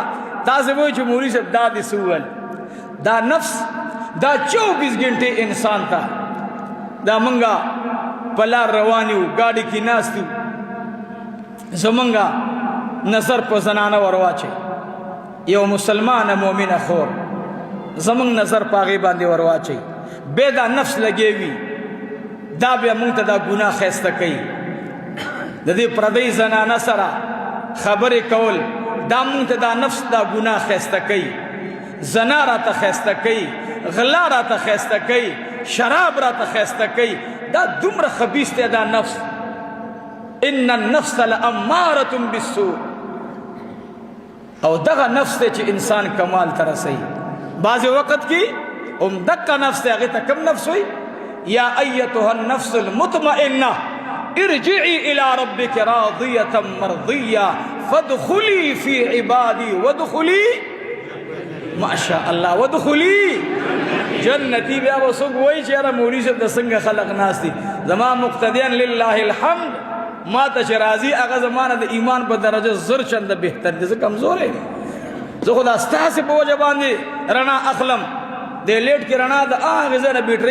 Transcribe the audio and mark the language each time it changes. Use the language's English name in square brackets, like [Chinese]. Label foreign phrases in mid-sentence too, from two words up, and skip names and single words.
[Pashto] تاسې وایئ چې مولوي صاحب دا دې څه وویل. دا نفس دا 24 ګنټې انسان ته، دا منګه په لار روان یو، ګاډي کې ناست یو، زمونږه نظر په زنانه ور واچوي، یو مسلمانه مؤمنه خور زمونږ نظر په هغې باندې ور واچوي، بیا دا نفس لګېوي، دا بیا مونږ ته دا ګناه ښایسته کوي. د دې پردۍ زنانه سره خبرې کول دا مونږ ته دا نفس دا ګناه ښایسته کوي، زنا راته ښایسته کوي، غلا راته ښایسته کوي، شراب راته ښایسته کوي. دا دومره خبیث دی دا نفس. [Arabic] ان النفس لاماره بالسوء. [Pashto] او دغه نفس دی چې انسان کمال ته رسوي. بعض وخت کې دغه نفس دی، هغې ته کم نفس وایي؟ [Arabic] یا ایتها النفس المطمئنه ارجعي الى ربك راضيه مرضيه فادخلي في عبادي وادخلي ما شاء الله وادخلي جنتی. [Pashto] بیا به څوک وایي چې یاره مولوي صاحب د څنګه خلق ناست دي، زما مقتدیان [Arabic] لله الحمد [Pashto] ما ته چې راځي هغه زما نه د ایمان په درجه زر چنده بهتر دي. زه کمزوری یم، زه خو دا ستاسې په وجه باندې رڼا اخلم. د لیټ کې رڼا د هغې ځای نه بیټرۍ